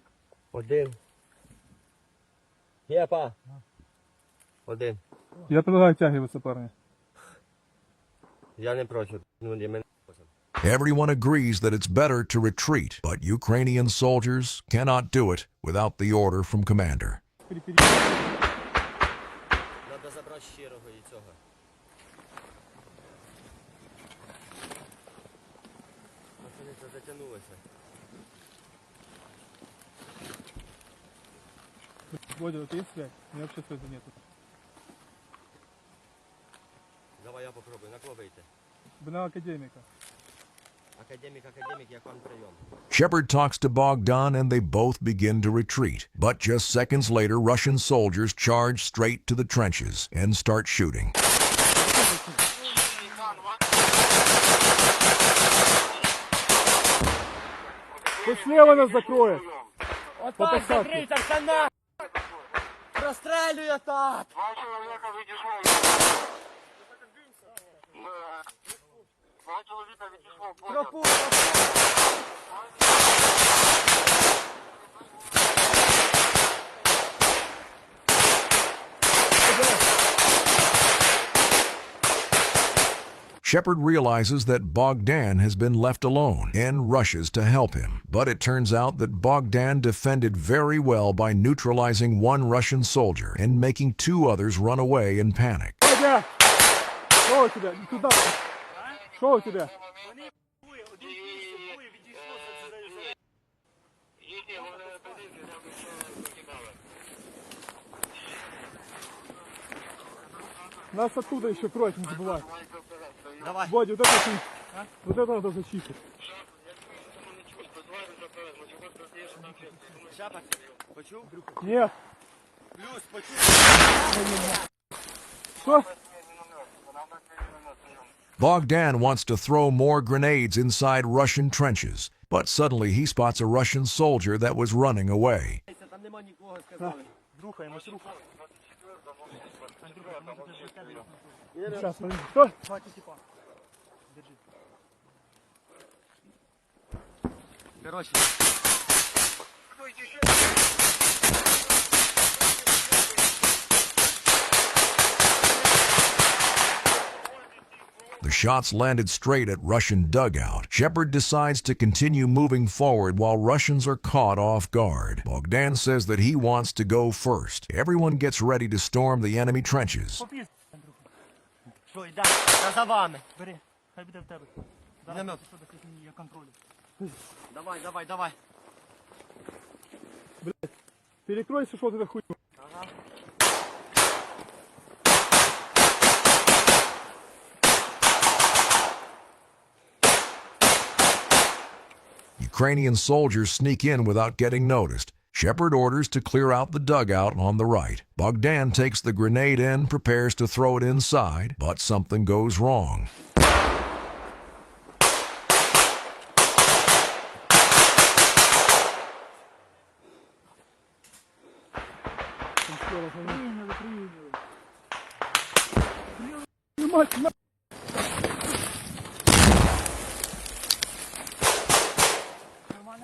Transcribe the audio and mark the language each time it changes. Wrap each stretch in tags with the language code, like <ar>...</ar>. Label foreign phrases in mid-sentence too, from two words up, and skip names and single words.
<uk>Один. Єпа. Один.</uk> <ru>Я предлагаю оттягиваться, парни.</ru> <uk>Я не проти. Ну, для мене.</uk> <en>Everyone agrees that it's better to retreat, but Ukrainian soldiers cannot do it without the order from commander.</en> <uk>Треба забрати щирого і цього. Пацани, це затягнулося.</uk> <ru>Бодя, у тебя есть связь? У меня вообще связи нету. Давай я попробую.</ru> <uk>На кого вийти?</uk> <ru>На академика.</ru> <uk>Академик, як вам прийом?</uk> <en>Shepard talks to Bogdan and they both begin to retreat. But just seconds later, Russian soldiers charge straight to the trenches and start shooting.</en> <ru>Ты слева нас закроешь.</ru> <uk>Отак, закрийся, все на! Розстрелює так!</uk> <ru>Два человека відійшло. Два человека відійшло. Тропу!</ru> <en>Shepard realizes that Bogdan has been left alone and rushes to help him. But it turns out that Bogdan defended very well by neutralizing one Russian soldier and making two others run away in panic.</en> <ru>Бодя! Что у тебя? Туда. Что у тебя?</ru> <uk>Їхні вони позиції,</uk> <ru>Нас оттуда еще кроет, не забывай. Давай. Бодя, вот это, вот это надо зачистить.</ru> <uk>Шепард, почув?</uk> <ru>Нет.</ru> <uk>Плюс, почув.</uk> <ru>Что?</ru> <en>Bogdan wants to throw more grenades inside Russian trenches, but suddenly he spots a Russian soldier that was running away.</en> <uk>Там нема нікого, сказали. Рухаємось, рухаємось. Андрюха, може ти до тебе?</uk> <ru>Сейчас, подожди. Что? Два типа. Держи. Короче,</ru> <en>The shots landed straight at Russian dugout. Shepard decides to continue moving forward while Russians are caught off guard. Bogdan says that he wants to go first. Everyone gets ready to storm the enemy trenches.</en> <uk>Попіз, Андрюха. що, йде? Я за вами. Бери, хай буде в тебе. Міномет. Що до лінії я контролю. Давай, давай, давай.</uk> <ru>Перекройся, что ты хуй.</ru> <en>Ukrainian soldiers sneak in without getting noticed. Shepard orders to clear out the dugout on the right. Bogdan takes the grenade and prepares to throw it inside, but something goes wrong.</en> <ru>Приняли, приняли. Мать, на... Нормально?</ru>